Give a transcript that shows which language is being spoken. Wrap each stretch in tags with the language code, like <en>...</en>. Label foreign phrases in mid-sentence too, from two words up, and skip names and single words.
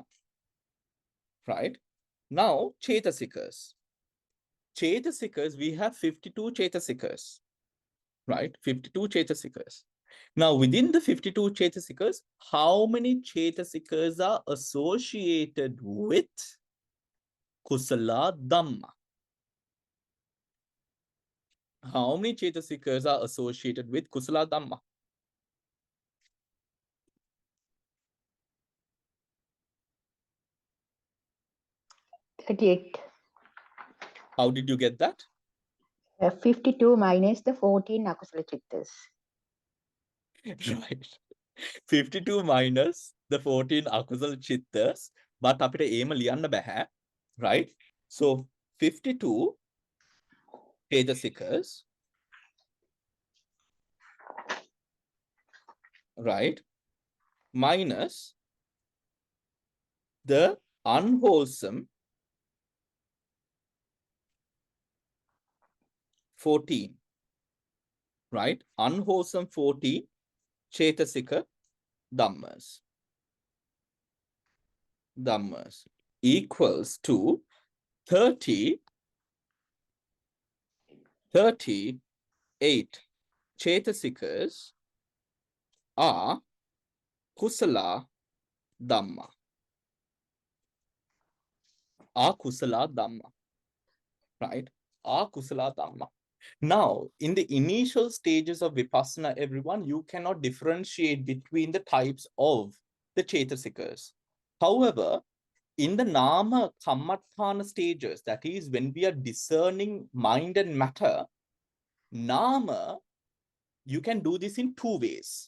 <en>Right? Now, chetasikas. Chetasikas, we have 52 chetasikas. Right? 52 chetasikas. Now, within the 52 chetasikas, how many chetasikas are associated with</en> <pi>kusala dhamma?</pi> <en>How many chetasikas are associated with</en> <pi>kusala dhamma?</pi> <en>How did you get that? 52 minus the 14</en> <pi>akusala chittas.</pi> <en>Right. 52 minus the 14</en> <pi>akusala chittas.</pi> <si>But අපිට ඒම ලියන්න බෑ.</si> <en>Right? So 52 chetasikas. Right? Minus the unwholesome 14. Right? Unwholesome 14</en> <pi>chetasika dhammas.</pi> <en>Dhammas equals to 38 chetasikas are</en> <pi>kusala dhamma. Are kusala dhamma.</pi> <en>Right?</en> <pi>Are kusala dhamma.</pi> <en>Now, in the initial stages of Vipassana, everyone, you cannot differentiate between the types of the Chetasikas. However, in the</en> <pi>Nama Kammatthana</pi> <en>stages, that is when we are discerning mind and matter, Nama, you can do this in two ways.</en>